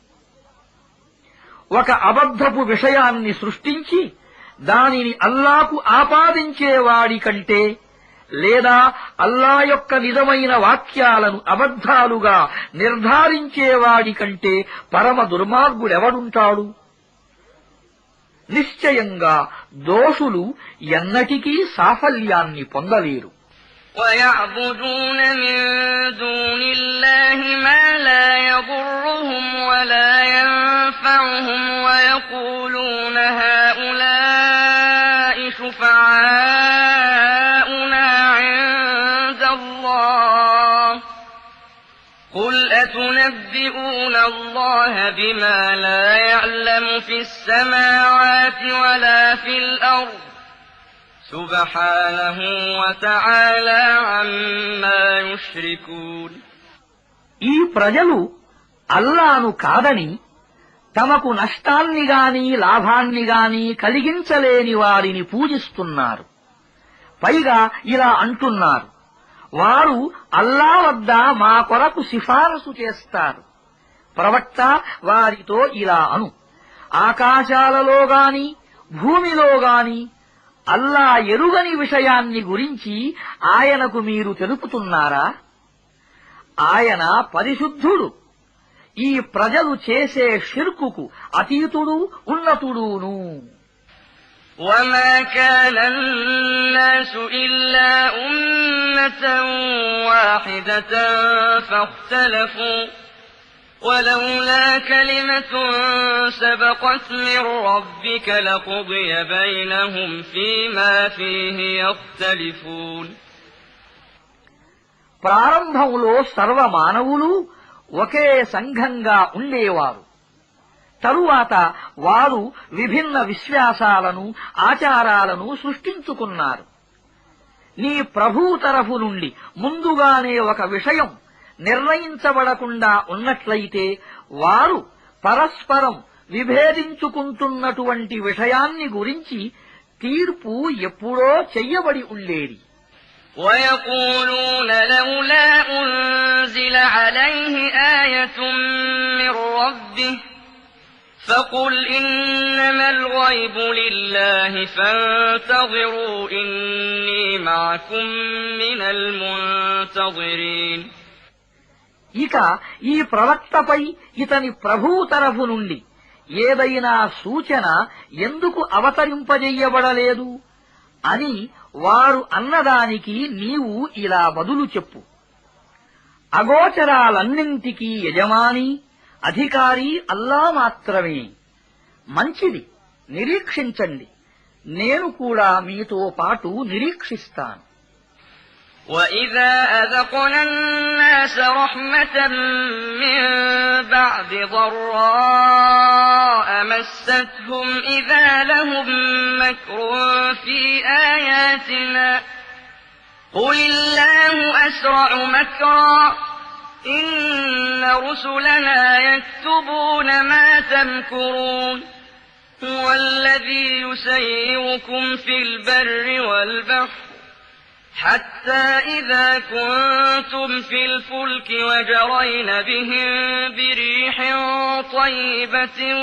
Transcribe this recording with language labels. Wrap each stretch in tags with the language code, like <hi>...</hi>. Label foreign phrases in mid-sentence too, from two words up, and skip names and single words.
<te>ఒక అబద్ధపు విషయాన్ని సృష్టించి దానిని అల్లాకు ఆపాదించేవాడి కంటే, లేదా అల్లా యొక్క నిజమైన వాక్యాలను అబద్ధాలుగా నిర్ధారించేవాడి కంటే పరమ దుర్మార్గుడెవడుంటాడు? నిశ్చయంగా దోషులు ఎన్నటికీ సాఫల్యాన్ని పొందలేరు.</te> <ar>وَيَعْبُدُونَ مِن دُونِ اللَّهِ مَا لَا يَضُرُّهُمْ وَلَا يَنفَعُهُمْ وَيَقُولُونَ هَٰؤُلَاءِ شُفَعَاؤُنَا عِندَ اللَّهِ قُلْ أَتُنَبِّئُونَ اللَّهَ بِمَا لَا يَعْلَمُ فِي السَّمَاوَاتِ وَلَا فِي الْأَرْضِ سُبْحَانَهُ وَتَعَالَىٰ عَمَّا يُشْرِكُونَ</ar> <te>ఈ ప్రజలు అల్లాను కాదని తమకు నష్టాన్ని గాని లాభాన్ని గాని కలిగించలేని వారిని పూజిస్తున్నారు. పైగా ఇలా అంటున్నారు, వారు అల్లా వద్ద మా కొరకు సిఫారసు చేస్తారు. ప్రవక్త వారితో ఇలా అను, ఆకాశాలలో గాని భూమిలో గాని అల్లా ఎరుగని విషయాన్ని గురించి ఆయనకు మీరు తెలుపుతున్నారా? ఆయన పరిశుద్ధుడు. ఈ ప్రజలు చేసే షిర్కుకు అతీతుడు ఉన్నతుడును.</te> <ar>وما كان الناس إلا أمة واحدة فاختلفوا ولولا كلمة سبقت من ربك لقضي بينهم فيما فيه يختلفون.</ar> <te>ప్రారంభంలో సర్వమానవులు ఒకే సంఘంగా ఉండేవారు. తరువాత వారు విభిన్న విశ్వాసాలను ఆచారాలను సృష్టించుకున్నారు. నీ ప్రభువు తరఫు నుండి ముందుగానే ఒక విషయం నిర్ణయించబడకుండా ఉన్నట్లయితే వారు పరస్పరం విభేదించుకుంటున్నటువంటి విషయాన్ని గురించి తీర్పు ఎప్పుడో చెయ్యబడి ఉండేది.</te> <ar>ويقولون لولا أنزل عليه آية من ربه فقل إنما الغيب لله فانتظروا إني معكم من المنتظرين.</ar> <te>ఇక ఈ ప్రవక్తపై ఇతని ప్రభువు తరఫు నుండి ఏదైనా సూచన ఎందుకు అవతరింపజెయ్యబడలేదు అని వారు అన్నదానికి నీవు ఇలా బదులు చెప్పు. అగోచరాలన్నింటికీ యజమాని అధికారి అల్లా మాత్రమే. మంచిది, నిరీక్షించండి, నేను కూడా మీతో పాటు నిరీక్షిస్తాను.</te> <ar>وَإِذَا أَذَقْنَا النَّاسَ رَحْمَةً مِّن بَعْدِ ضَرَّاءَ مَسَّتْهُمْ إِذَا لَهُم مَّكْرٌ فِي آيَاتِنَا قُلِ اللَّهُ أَسْرَعُ مَكْرًا إِنَّ رُسُلَنَا يَكْتُبُونَ مَا تَمْكُرُونَ هُوَ الَّذِي يُسَيِّرُكُمْ فِي الْبَرِّ وَالْبَحْرِ حتى إذا كنتم في الفلك وجرين بهم بريح طيبة</ar>